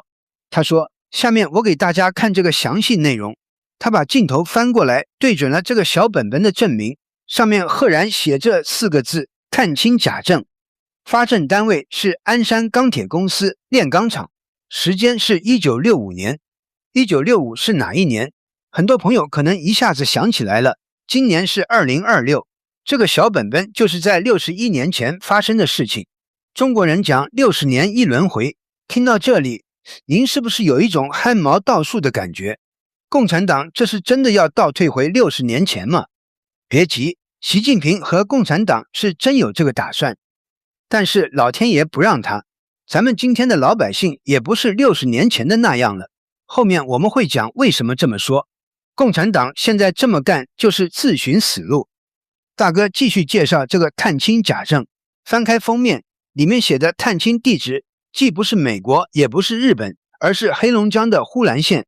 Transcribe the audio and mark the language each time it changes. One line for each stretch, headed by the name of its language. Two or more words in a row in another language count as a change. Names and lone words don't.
Chinese: 他說，下面我給大家看這個詳細內容。他把鏡頭翻過來，對準了這個小本本的證明，上面赫然寫着4個字：探親假證。發證單位是鞍山鋼鐵公司煉鋼廠，時間是1965年。1965是哪一年？很多朋友可能一下子想起來了，今年是2026。這個小本本就是在61年前發生的事情。中國人講60年一輪回，聽到這裡，您是不是有一種汗毛倒豎的感覺？共產黨這是真的要倒退回60年前嗎？別急，習近平和共產黨是真有這個打算，但是老天爺不讓他。咱們今天的老百姓也不是60年前的那樣了。後面我們會講為什麼這麼說。共產黨現在這麼幹就是自尋死路。大哥繼續介紹這個探親假證，翻開封面，裡面寫的探親地址既不是美國，也不是日本，而是黑龍江的呼蘭縣。